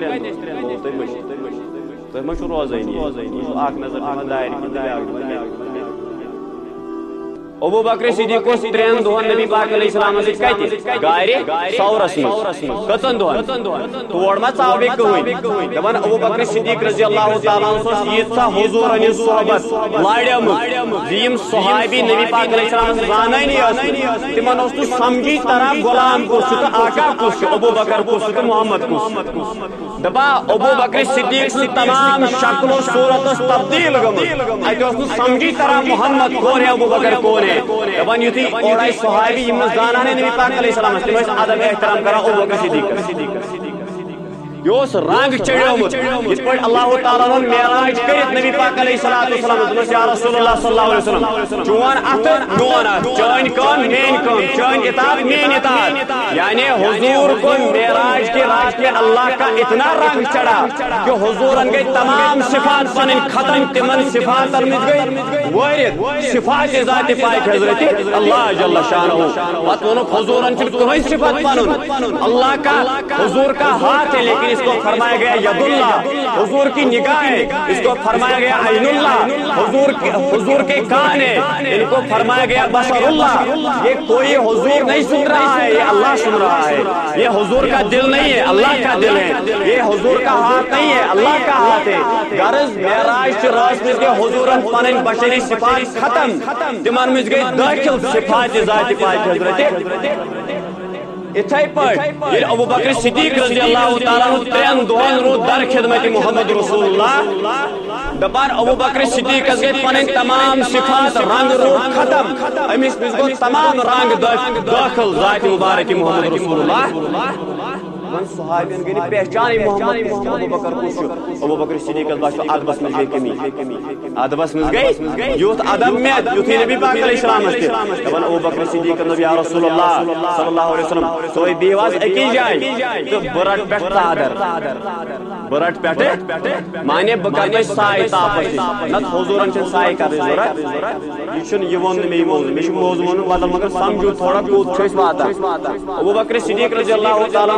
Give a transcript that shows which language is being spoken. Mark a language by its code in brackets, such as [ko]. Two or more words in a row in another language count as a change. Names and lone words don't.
[ks] تُہۍ ما چھُو روزٲنی اکھ نظر دِوان دارِ کِنۍ بیٛاکھ ابوٗ بکر صدیٖق اوس 3 دۄہن نبی پاک علیہ السلامس سۭتۍ کتہِ گارِ ثورس منٛز کٔژن دۄہن تور ما ژاو بیٚیہِ کٕہٕنۍ دپان ابوٗ بکر صدیٖق [ar] رضی اللہ تعالیٰ عنہ [ks] اوس ییٖژاہ حضوٗرن ہٕنٛز صحبت لارٮ۪مٕژ زِ یِم صحابی نبی پاک علیہ السلامس زانٲنی ٲسۍ تِمن اوس نہٕ سمجھی تران غلام کُس چھُ تہٕ آقا کُس چھُ ابوٗ بکر کُس چھُ تہٕ محمد کُس دپان ابوٗ بکر صدیٖق سٕنٛز تمام شکل و صوٗرت ٲس تبدیٖل گٔمٕژ اتہِ اوس نہٕ سمجھی تران [ur] محمد کون ہے ابوٗ بکر کون ہے [ks] دپان یُتھُے اور آیہِ صحابی یِم نہٕ زانان نبی پاک علیہ السلامس تِم ٲسۍ ادب احترام کران ابوٗ بکر صدیٖقس یہ اوس رنگ چڑھیومُت یِتھ پٲٹھۍ اللہ تعالیٰ ہن معراج کٔرِتھ نبی پاک [ar] علیہ الصلوۃ والسلام [ks] دوٚپنس [ar] یا رسول اللہ صلی اللہ علیہ وسلم [ks] چون اتھٕ میون اتھ چٲنۍ کٲم میٲنۍ کٲم چٲنۍ اطاعت میٲنۍ اطاعت [ur] یعنی حضور کو معراج کے رات میں اللہ کا اتنا رنگ چڑھا کہ [ks] حضورن گئی تمام صفات پنٕنۍ ختم تمن صفاتن منٛز گئی وٲرِتھ صفات ذات پاک حضرت اللہ جل شانہ پتہٕ ووٚنُکھ حضورن چھُنہٕ کٕہٕنۍ صفت پنُن [ur] اللہ کا حضور کا ہاتھ ہے لیکن اس کو فرمایا گیا [ar] ید اللہ [ur] حضور کی نگاہیں اس کو فرمایا گیا [ar] عین اللہ [ur] حضور کے کان ہے ان کو فرمایا گیا [ar] بصر اللہ [ur] یہ کوئی حضور نہیں سن رہا ہے یہ اللہ سن رہا ہے یہ حضور کا دل نہیں ہے اللہ کا دل ہے یہ حضور کا ہاتھ نہیں ہے اللہ کا ہاتھ ہے [ks] غرض معراج چہ رات مز گئی حضورن پنن بشری صفات ختم تمن مز گئی داخل صفات ذات پاک حضرت اتھے پٲٹھۍ ییٚلہِ ابوٗ بکر صدیٖق [ar] رضی اللہ تعالیٰ عنہ [ks] 3 دۄہن روٗد در خدمت محمد رسول اللہ دپان ابوٗ بکر صدیٖقس گٔے پنٕنۍ تمام صفات رنگ روٗد ختم أمِس منٛز گوٚو تمام رنگ دٲخل ذات مبارک محمد رسول اللہ صحابین گئی پہچان محمد ابوٗ بکر کُس چھُ ابوٗ بکر صدیٖقس باسیو ادبس منٛز گئی کمی ادبس منٛز گئی یُتھ ادب مےٚ یُتھُے نبی پاک علیہ السلامس تہِ دپان ابوٗ بکر صدیٖق [ar] یا رسول اللہ صلی اللہ علیہ وسلم [ks] تُہۍ بِہِو حظ أکی جایہِ تہٕ بہٕ رٹہٕ پٮ۪ٹھ ژادر بہٕ رٹہٕ پٮ۪ٹھٕ مانے بہٕ کرٕ تۄہہِ سایہِ تاپس نتہٕ حضوٗرن چھنہٕ سایہِ کرنٕچ ضروٗرت یہِ چھُنہٕ یہِ ووٚن نہٕ مےٚ یہِ موضوٗع مےٚ چھُ موضوٗع ووٚنمُت بدل مگر [ur] سمجھو تھوڑا [ks] کوٚت چھِ أسۍ واتان ابوٗ بکر صدیٖق [ar] رضی اللہ تعالیٰ